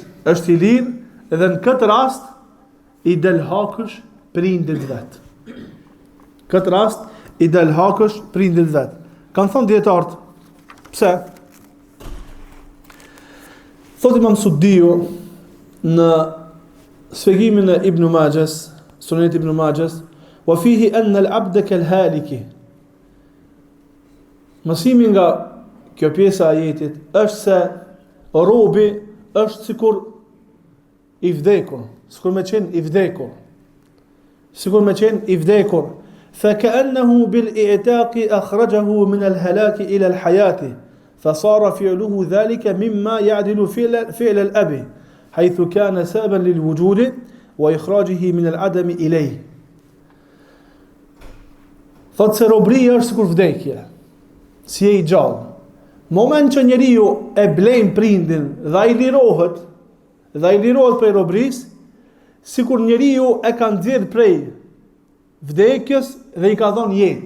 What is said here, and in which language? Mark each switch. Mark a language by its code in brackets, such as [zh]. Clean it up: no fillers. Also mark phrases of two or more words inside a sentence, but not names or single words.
[sq] Është I lirë edhe në këtë rast I del hakësh prindit vetë. këtë rast i del hakësh prindit vet. Kanë thënë dietarët, pse? Thotë Imam Suddiu në sfegimin e Ibn Majahs, Sunet Ibn Majahs, [ar] وفيه أن العبد كالهالك. [sq] Mësimi nga kjo pjesa e ajetit është se robi është sikur i vdekur, sikur me qenë i vdekur. Sikur me qenë i vdekur. [ar] فكأنه بالإعتاق أخرجه من الهلاك إلى الحياة فصار فعله ذلك مما يعدل فعل الأب حيث كان سببا للوجود وإخراجه من العدم إليه. [sq] Thotë se robria është sikur vdekje, si e i gjallë. Moment që njeriu e blen prindin dhe ai lirohet prej robrisë, sikur njeriu e ka nxjerr prej vdekjes dhe i ka dhënë jetë.